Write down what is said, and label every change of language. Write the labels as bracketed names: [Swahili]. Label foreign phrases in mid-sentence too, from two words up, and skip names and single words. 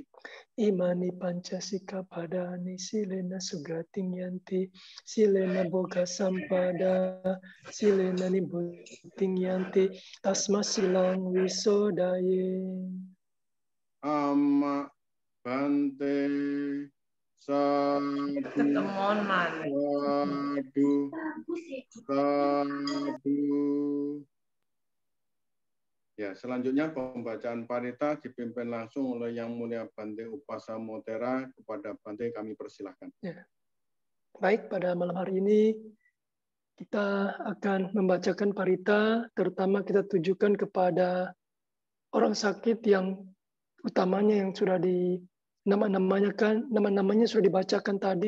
[Pali] Imani pancasikkhapadani silena sugating yanti, silena boga sampada, silena nibbutting yanti, tasma silang wisodaye. Amma bante. Sadu. Sadu. Sadu. [Indonesian] Ya, selanjutnya pembacaan parita dipimpin langsung oleh Yang Mulia Bante Upasamo Tera. Kepada Bante kami persilahkan. Ya. Baik, pada malam hari ini kita akan membacakan parita, terutama kita tujukan kepada orang sakit yang utamanya yang sudah nama-namanya sudah dibacakan tadi.